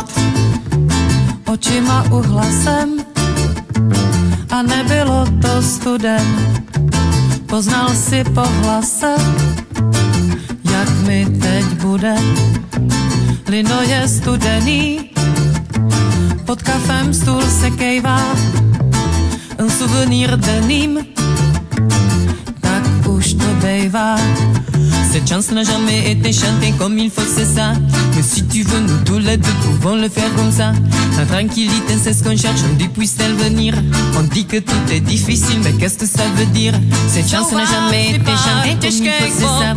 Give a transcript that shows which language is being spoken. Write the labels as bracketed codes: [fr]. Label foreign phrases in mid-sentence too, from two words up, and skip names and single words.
[cs] Očima uhla jsem a nebylo to studem. Poznal si po hlase, jak mi teď bude. Lino je studený, pod kafem stůl se kejvá, [fr] un souvenir de Nîmes, [cs] tak už to bejvá. [fr] Cette chanson n'a jamais été chantée comme il faut, c'est ça. Mais si tu veux, nous tous les deux pouvons le faire comme ça. La tranquillité, c'est ce qu'on cherche, on dit puisse-t-elle venir. On dit que tout est difficile, mais qu'est-ce que ça veut dire? Cette chanson n'a jamais été chantée comme il faut, c'est ça.